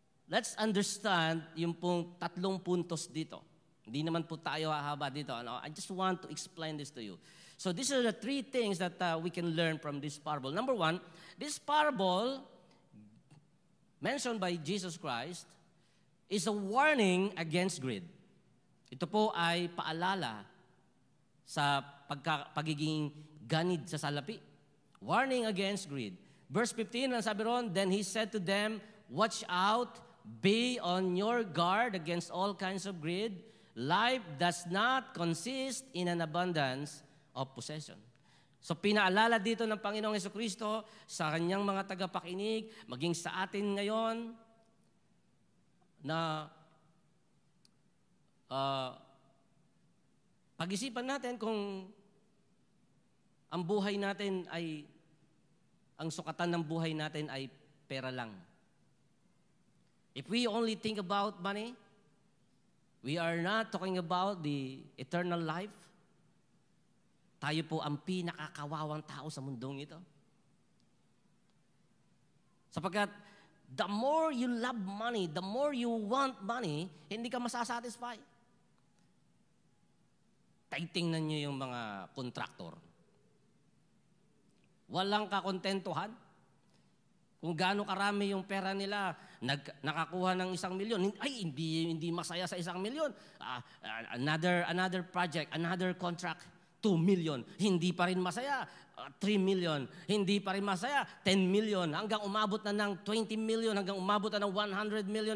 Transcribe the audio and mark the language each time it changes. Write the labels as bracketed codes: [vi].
[en] Let's understand [tl] yung pong 3 puntos dito. Hindi naman po tayo hahaba dito. [en] I just want to explain this to you. So these are the 3 things that we can learn from this parable. Number 1, this parable mentioned by Jesus Christ is a warning against greed. [tl] Ito po ay paalala sa pagiging ganid sa salapi. [en] Warning against greed. Verse 15, [tl] ang sabi ron, [en] then he said to them, watch out, be on your guard against all kinds of greed. Life does not consist in an abundance of possession. [tl] So pinaalala dito ng Panginoong Jesucristo sa kanyang mga tagapakinig, maging sa atin ngayon, na pag-isipan natin kung ang buhay natin ay, ang sukatan ng buhay natin ay pera lang. [en] If we only think about money, we are not talking about the eternal life. [tl] Tayo po ang pinakakawawang tao sa mundong ito. Sapagkat [en] the more you love money, the more you want money, [tl] hindi ka masasatisfy. Tingnan nyo yung mga kontraktor. Walang kakontentuhan. Kung gaano karami yung pera nila, nakakuha ng 1 milyon, ay hindi masaya sa 1 milyon. [en] Another project, another contract, 2 million. [tl] Hindi pa rin masaya. 3 million. Hindi pa rin masaya. 10 million. Hanggang umabot na ng 20 million. Hanggang umabot na ng 100 million.